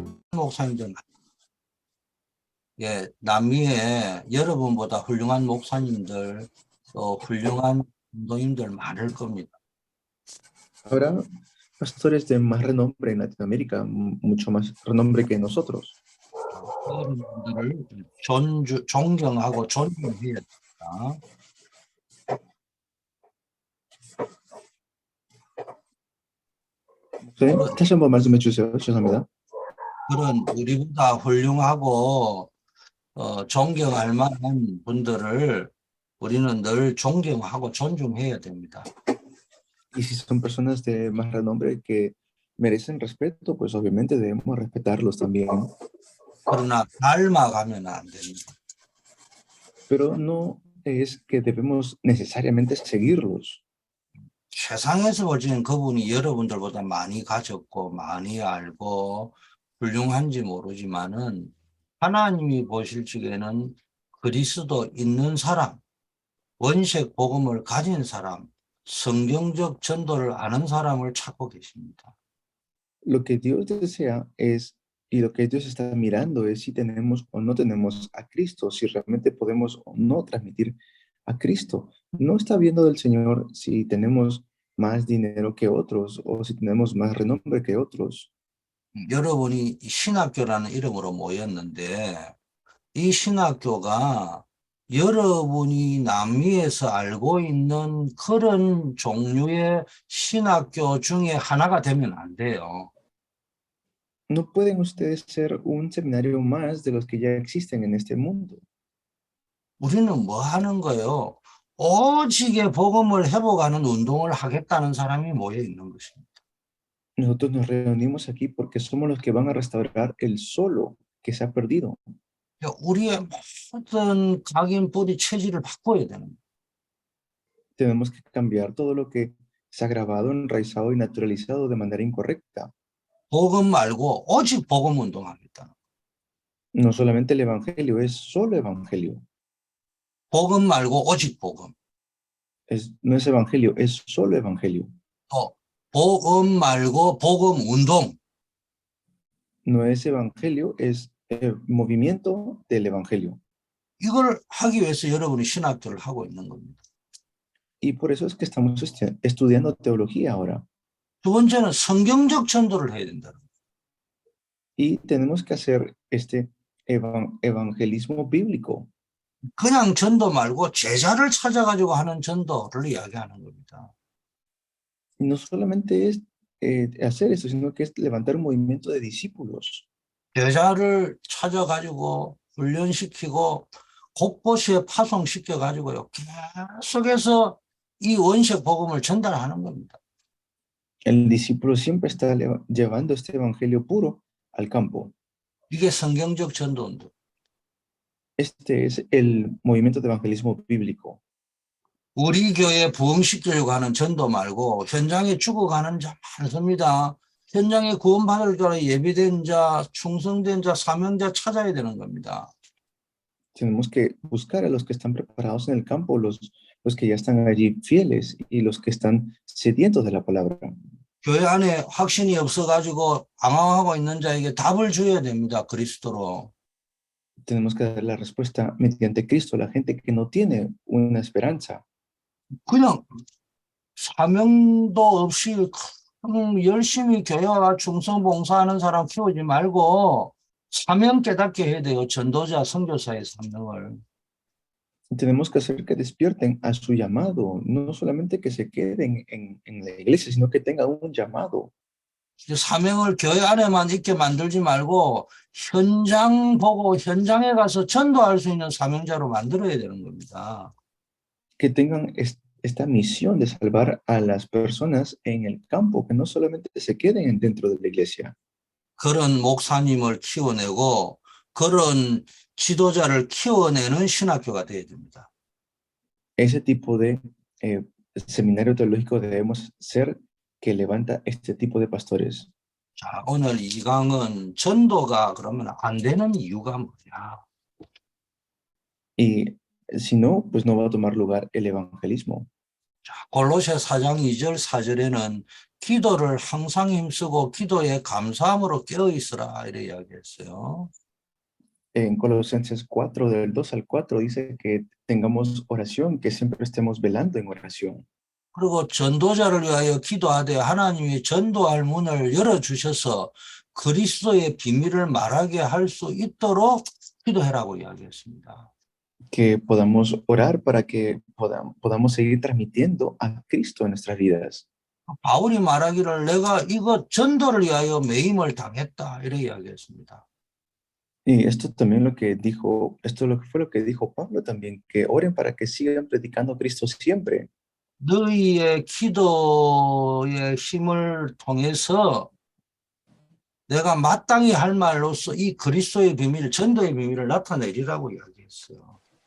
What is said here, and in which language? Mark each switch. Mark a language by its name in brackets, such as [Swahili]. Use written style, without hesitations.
[Korean] 목사님들, 예, 남미에 여러분보다 훌륭한 목사님들, 또 훌륭한 운동인들 많을 겁니다. [Spanish] Habrá pastores de más renombre en Latinoamérica, mucho más renombre que nosotros. [Korean] 여러분들을 존경하고 존중해야 됩니다. 네, 다시 한번 말씀해 주세요. 죄송합니다. 그런 우리보다 훌륭하고 존경할 만한 분들을 우리는 늘 존경하고 존중해야 됩니다. [Spanish] Y si son personas de más renombre que merecen respeto, pues obviamente debemos respetarlos también. [Korean] 그러나 닮아가면 안 됩니다. [Spanish] Pero no es que debemos necesariamente seguirlos. [Korean] 세상에서 보시는 그분이 여러분들보다 많이 가졌고 많이 알고 훌륭한지 모르지만은 하나님이 보실 적에는 그리스도 있는 사람, 원색 복음을 가진 사람, 성경적 전도를 아는 사람을 찾고 계십니다. [Spanish] Lo que Dios desea es, y lo que Dios está mirando es si tenemos o no tenemos a Cristo, si realmente podemos o no transmitir a Cristo. No está viendo del Señor si tenemos más dinero que otros o si tenemos más renombre que otros. [Korean] 여러분이 신학교라는 이름으로 모였는데 이 신학교가 여러분이 남미에서 알고 있는 그런 종류의 신학교 중에 하나가 되면 안 돼요. [Spanish] No pueden ustedes ser un seminario más de los que ya existen en este mundo. [Korean] 우리는 뭐 하는 거예요? 오직의 복음을 회복하는 운동을 하겠다는 사람이 모여 있는 것입니다. [Spanish] Nosotros nos reunimos aquí porque somos los que van a restaurar el solo que se ha perdido. [Korean] 우리의 모든 각인 뿌리 체질을 바꿔야 되는 거예요. [Spanish] Tenemos que cambiar todo lo que se ha grabado, enraizado y naturalizado de manera incorrecta. [Korean] 복음 말고 오직 복음 운동하겠다. [Spanish] No solamente el evangelio, es solo evangelio. [Korean] 복음 말고 오직 복음. [Spanish] No es evangelio, es solo evangelio. [Korean] 또 복음 말고 복음 운동. [Spanish] No es evangelio, es movimiento del evangelio. [Korean] 이걸 하기 위해서 여러분이 신학교를 하고 있는 겁니다. [Spanish] Y por eso es que estamos estudiando teología ahora. [Korean] 두 번째는 성경적 전도를 해야 된다. [Spanish] Y tenemos que hacer este evangelismo bíblico. [Korean] 그냥 전도 말고 제자를 찾아가지고 하는 전도를 이야기하는 겁니다. [Spanish] No solamente es hacer eso, sino que es levantar un movimiento de discípulos. [Korean] 제자를 찾아가지고 훈련시키고 곳곳에 파송시켜가지고요. 계속해서 이 원색 복음을 전달하는 겁니다. [Spanish] El discípulo siempre está llevando este evangelio puro al campo. [Korean] 이게 성경적 전도운동. [Spanish] Este es el movimiento de evangelismo bíblico. [Korean] 우리 교회 부흥시키려고 하는 전도 말고 현장에 죽어가는 자 많습니다. 현장에 구원받을 거라 예비된 자, 충성된 자, 사명자 찾아야 되는 겁니다. [Spanish] Tenemos que buscar a los que están preparados en el campo, los que ya están allí fieles y los que están sedientos de la palabra. [Korean] 교회 안에 확신이 없어가지고 방황하고 있는 자에게 답을 줘야 됩니다. 그리스도로. [Spanish] Tenemos que dar la respuesta mediante Cristo a la gente que no tiene una esperanza. [Korean] 그냥 사명도 없이 열심히 교회와 충성 봉사하는 사람 키우지 말고 사명 깨닫게 해야 돼요. 전도자, 선교사의 사명을. [Spanish] Tenemos que hacer que despierten a su llamado, no solamente que se queden en la iglesia, sino que tengan un llamado. [Korean] 사명을 교회 안에만 있게 만들지 말고 현장 보고 현장에 가서 전도할 수 있는 사명자로 만들어야 되는 겁니다. [Spanish] Que tengan esta misión de salvar a las personas en el campo, que no solamente se queden dentro de la iglesia. [Korean] 그런 목사님을 키워내고 그런 지도자를 키워내는 신학교가 되어야 됩니다. [Spanish] Ese tipo de seminario teológico debemos ser que levanta este tipo de pastores. [Korean] 자, 오늘 이 강은 전도가 그러면 안 되는 이유가 뭐냐? [Spanish] Y si no, pues no va a tomar lugar el evangelismo. [Korean] 골로새 4장 2절 4절에는 기도를 항상 힘쓰고 기도에 감사함으로 깨어 있으라 이렇게 이야기했어요. [Spanish] En Colosenses 4, del 2 al 4, dice que tengamos oración, que siempre estemos velando en oración. [Korean] 그리고 전도자를 위하여 기도하되 하나님이 전도할 문을 열어주셔서 그리스도의 비밀을 말하게 할 수 있도록 기도해라고 이야기했습니다. [Spanish] Que podamos orar para que podamos seguir transmitiendo a Cristo en nuestras vidas. [Korean] 바울이 말하기를 내가 이거 전도를 위하여 매임을 당했다 이렇게 이야기했습니다. [Spanish] Y esto también lo que dijo, fue lo que dijo Pablo también, que oren para que sigan predicando a Cristo siempre. [Korean] 너희의 기도의 힘을 통해서 내가 마땅히 할 말로써 이 그리스도의 비밀, 전도의 비밀을 나타내리라고 이야기했어요.